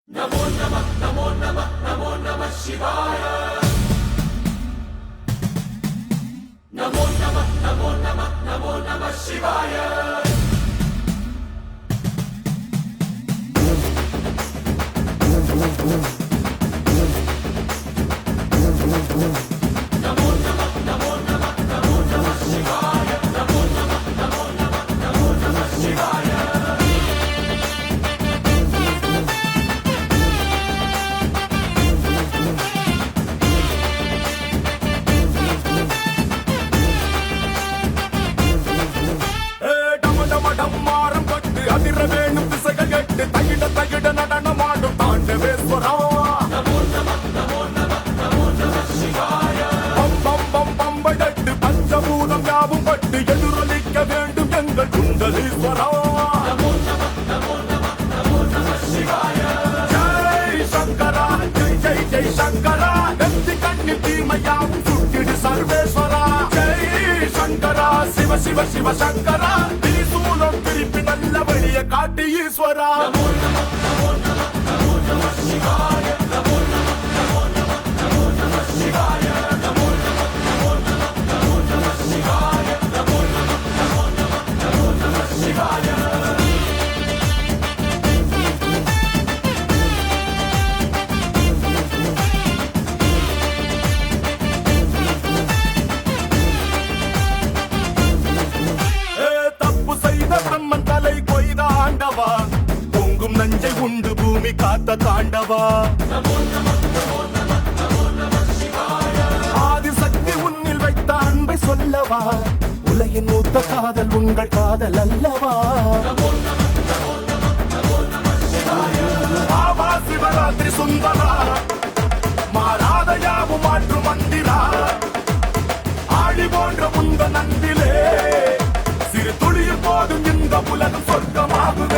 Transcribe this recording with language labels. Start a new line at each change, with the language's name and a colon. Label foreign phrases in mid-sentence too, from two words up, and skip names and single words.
Sanskrit: नमो नमः नमो नमः नमो नमः शिवाय नमो नमः नमो नमः नमो नमः शिवाय नमो नमः नमो नमः नमो नमः शिवाय नमो नमः नमो नमः नमो नमः शिवाय
Tamil: டம்மாரம் கட்டு அதிர வேணும் திசைகள் கட்டு தகிட தகிட நடனமாடும் தாண்டவேஸ்வரா
Sanskrit: नमो नमः नमो नमः नमो नमः शिवाय
Tamil: பம் பம் பம் பம்படட்டு பஞ்சபூதம் யாவும் பட்டு எதிரொலிக்க வேண்டும் எங்கள் குண்டலீஸ்வரா
Sanskrit: नमो नमः नमो नमः नमो नमः शिवाय
Tamil: ஜெய் சங்கரா ஜெய் ஜெய் ஜெய் சங்கரா நெத்தி கண்ணி தீமையாவும் சுட்டிடு சர்வேஸ்வரா ஜெய் சங்கரா சிவ சிவ சிவ சங்கரா திரிசூலம் திருப்பி நல்ல வழிய காட்டி ஈஸ்வரா
Sanskrit: नमो नमः नमो नमः नमो नमः शिवाय नमो नमः नमो नमः नमो नमः शिवाय नमो नमः नमो नमः नमो नमः शिवाय नमो नमः नमो नमः नमो नमः शिवाय
Tamil: தப்பு செய்த பிரம்மன் தலை கொய்த ஆண்டவா பொங்கும் நஞ்சை உண்டு பூமி காத்த தாண்டவா
Sanskrit: नमो नमः नमो नमः नमो नमः शिवाय
Tamil: ஆதிசக்தி உன்னில் வைத்த அன்பை சொல்லவா உலகின் மூத்த காதல் உங்கள் காதல் அல்லவா
Sanskrit: नमो नमः नमो नमः नमो नमः शिवाय
Tamil: ஆவா சிவராத்திரி சுந்தரா மாறாத யாவும் மாற்று மந்திரா ஆழி போன்ற முந்த நந்திலே சிறு துளியும் போதும் இந்த உலகம் சொர்க்கமாகுவே